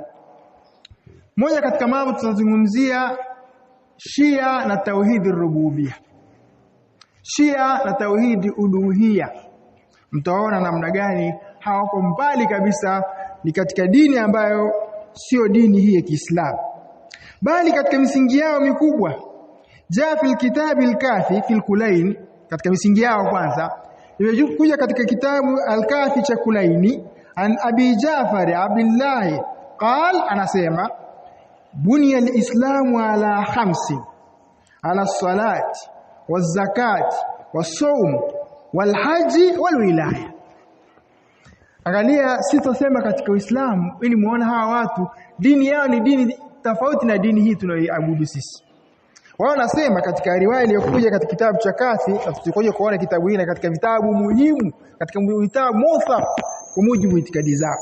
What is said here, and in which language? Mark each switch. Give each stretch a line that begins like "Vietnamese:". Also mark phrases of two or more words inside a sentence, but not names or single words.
Swahili: Moja katika mambo tutazungumzia Shia na tauhidi rububia, Shia na tauhidi uluhia. Mtaona namna gani hawako mbali kabisa, ni katika dini ambayo sio dini hii ya Kiislamu, bali katika misingi yao mikubwa.
Arabic: جاء في الكتاب الكافي في الكليني,
Swahili: katika misingi yao kwanza imekuja katika kitabu al-Kafi cha Kulaini,
Arabic: عن أبي جعفر عبد الله قال,
Swahili: anasema
Arabic: بني الإسلام على خمس على الصلاة والزكاة والصوم والحج والولاية.
Swahili: Angalia, sitasema katika Uislamu ili muone hawa watu dini yao ni dini tofauti na dini hii tunayoiabudu sisi. Wao nasema katika riwaya iliyokuja katika kitabu cha Kafi, na tutakuja kuona kitabu hili katika vitabu muhimu, katika vitabu muthaq kwa mujibu itikadi zao.